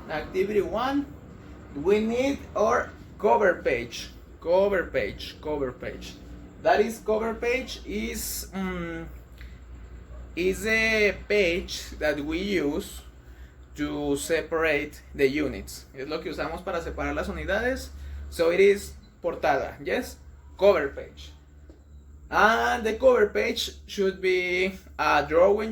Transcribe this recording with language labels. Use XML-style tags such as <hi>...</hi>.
<en>Activity 1, we need our cover page. Cover page. That is, cover page is a page that we use to separate the units.</en> <es>Es lo que usamos para separar las unidades.</es> <en>So it is portada, yes? Cover page. And the cover page should be a drawing.</en>